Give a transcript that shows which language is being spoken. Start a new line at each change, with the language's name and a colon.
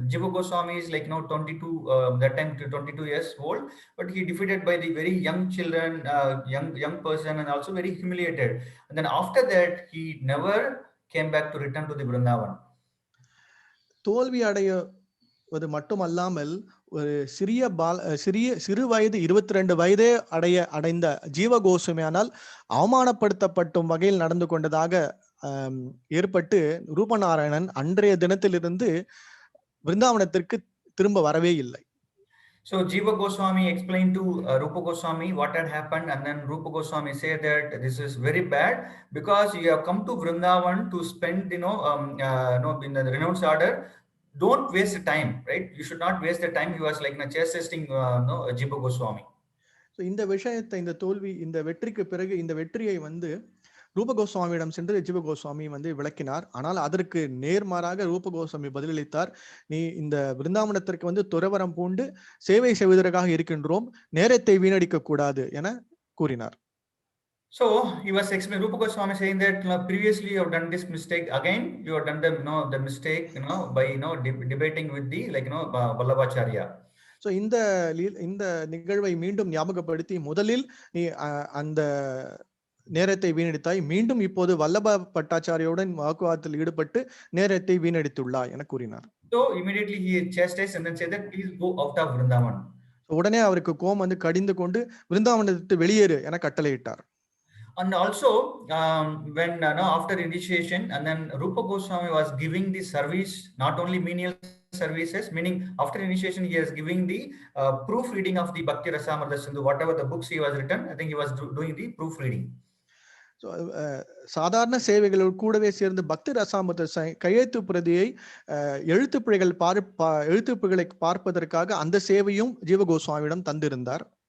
English: Jiva Goswami is 22 that time 22 years old, but he defeated by the very young children, young person, and also very humiliated. And then after that he never came back to return to the Vrindavan.
Tamil: தோல்வி அடைவது மட்டுமல்லாமல் ஒரு சிறு வயது 22 வயதே அடைந்த ஜீவ கோஸ்வாமியானால் அவமானப்படுத்தப்பட்டும் வகையில் நடந்து கொண்டதாக ஏற்பட்டு ரூபநாராயணன் அன்றைய தினத்திலிருந்து விருந்தாவனத்திற்கு திரும்ப வரவே இல்லை.
English: So Jiva Goswami explained to Rupa Goswami what had happened, and then Rupa Goswami said that this is very bad because you have come to Vrindavan to spend in the renounced order. Don't waste the time, right? You should not waste the time. He was like chastening Jiva Goswami.
Tamil: So இந்த விஷயத்தை, இந்த தோல்வி, இந்த வெற்றிக்கு பிறகு இந்த வெற்றியை வந்து ரூப கோஸ்வாமியிடம் சென்று ஜீவ கோஸ்வாமி வந்து விளக்கினார். ஆனால் அதற்கு நேர்மாறாக ரூப கோஸ்வாமி பதிலளித்தார், நீ இந்த பிருந்தாவனத்திற்கு வந்து துறவரம் பூண்டு சேவை செய்வதற்காக இருக்கின்றோம், நேரத்தை வீணடிக்க கூடாது என கூறினார்.
English: So he was explaining, Rupa Goswami saying that previously you have done this mistake, again you have done the mistake by debating with the Vallabhacharya.
Tamil: So இந்த நிகழ்வை மீண்டும் ஞாபகப்படுத்தி, முதலில் நீ அந்த நேரத்தை வீணடித்தாய், மீண்டும் இப்போது வல்லப பட்டாச்சாரியுடன் வாக்குவாதத்தில் ஈடுபட்டு நேரத்தை வீணடித்துள்ளாய் என கூறினார்.
English: So immediately he chastised and then said that please go out of Vrindavan.
Tamil: உடனே அவருக்கு கோபம் வந்து கடிந்து கொண்டு விருந்தாவனத்தை வெளியேறு என கட்டளையிட்டார்.
English: And also when after initiation, and then Rupa Goswami was giving the service, not only menial services, meaning after initiation he is giving the proofreading of the Bhakti Rasamrita Sindhu, whatever the books he was written, I think he was doing the proofreading.
Tamil: So சாதாரண சேவைகளோடு கூடவே சேர்ந்து பக்தி ரசாமிர்த கையெழுத்து பிரதியை எழுத்துப்பிழைகளை பார்ப்பதற்காக அந்த சேவையும் ஜீவ கோஸ்வாமியிடம் தந்திருந்தார்.